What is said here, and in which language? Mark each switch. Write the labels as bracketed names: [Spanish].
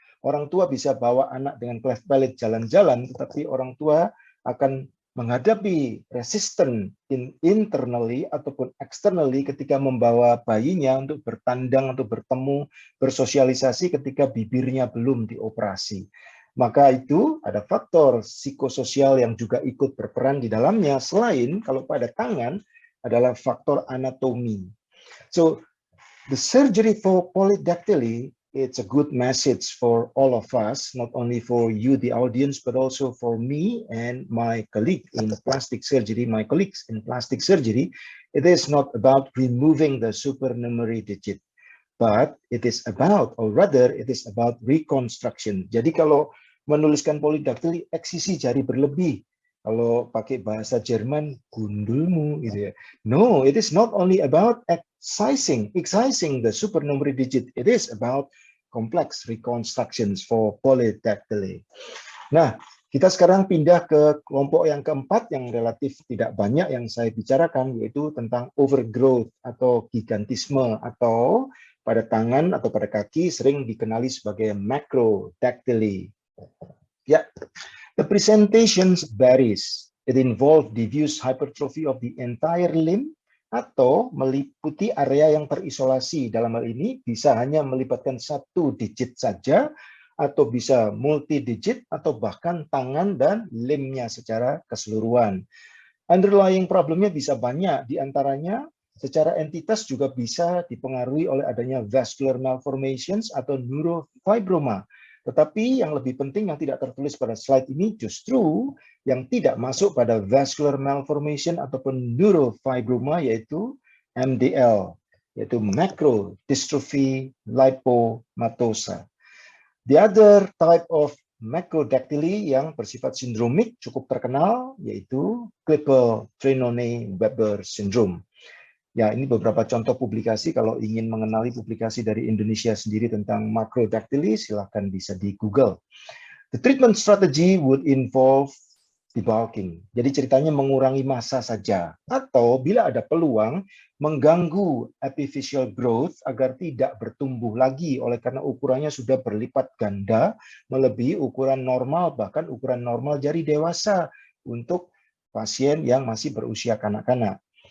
[Indonesian] Orang tua bisa bawa anak dengan cleft palate jalan-jalan, tetapi orang tua akan menghadapi resisten internally ataupun externally ketika membawa bayinya untuk bertandang, untuk bertemu, bersosialisasi ketika bibirnya belum dioperasi. Maka itu ada faktor psikososial yang juga ikut berperan di dalamnya, selain kalau pada tangan adalah faktor anatomi. [English] So, the surgery for polydactyly, it's a good message for all of us, not only for you, the audience, but also for me and my colleague in plastic surgery, my colleagues in plastic surgery. It is not about removing the supernumerary digit, but it is about, or rather, it is about reconstruction. [Indonesian] Jadi kalau menuliskan polydactyly, eksisi jari berlebih. Kalau pakai bahasa Jerman, gundulmu gitu ya. [English] No, it is not only about excising the supernumerary digit. It is about complex reconstructions for polydactyly. [Indonesian] Nah, kita sekarang pindah ke kelompok yang keempat yang relatif tidak banyak yang saya bicarakan, yaitu tentang overgrowth atau gigantisme, atau pada tangan atau pada kaki sering dikenali sebagai macrodactyly. [English] Ya, the presentations varies. It involves diffuse hypertrophy of the entire limb [Indonesian] atau meliputi area yang terisolasi. Dalam hal ini bisa hanya melibatkan satu digit saja, atau bisa multi-digit, atau bahkan tangan dan limbnya secara keseluruhan. Underlying problemnya bisa banyak, diantaranya secara entitas juga bisa dipengaruhi oleh adanya vascular malformations atau neurofibroma. Tetapi yang lebih penting yang tidak tertulis pada slide ini justru yang tidak masuk pada vascular malformation ataupun neurofibroma, yaitu MDL, yaitu macrodystrophy lipomatosa. [English] The other type of macrodactyly [Indonesian] yang bersifat sindromik cukup terkenal, yaitu Klippel-Trenaunay-Weber syndrome. Ya, ini beberapa contoh publikasi. Kalau ingin mengenali publikasi dari Indonesia sendiri tentang macrodactyly, silakan bisa di Google. [English] The treatment strategy would involve debulking. [Indonesian] Jadi ceritanya mengurangi massa saja, atau bila ada peluang mengganggu epiphyseal growth agar tidak bertumbuh lagi, oleh karena ukurannya sudah berlipat ganda melebihi ukuran normal, bahkan ukuran normal jari dewasa untuk pasien yang masih berusia kanak-kanak.